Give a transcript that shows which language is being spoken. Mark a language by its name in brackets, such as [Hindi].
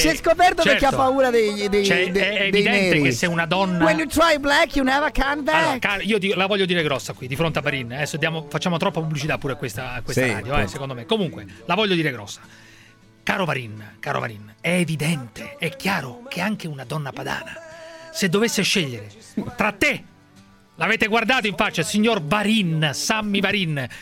[Italian] Si è scoperto, certo. Perché ha paura dei cioè, dei neri. È evidente che se una donna... [English] When you try black, you never come back. [Italian] Allora, la voglio dire grossa qui, di fronte a Varin. Adesso facciamo troppa pubblicità pure a questa sì, radio, secondo me. Comunque, la voglio dire grossa. Caro Varin, è evidente, è chiaro che anche una donna padana, se dovesse scegliere tra te, L'avete guardato in faccia, signor Varin, Sammy Varin.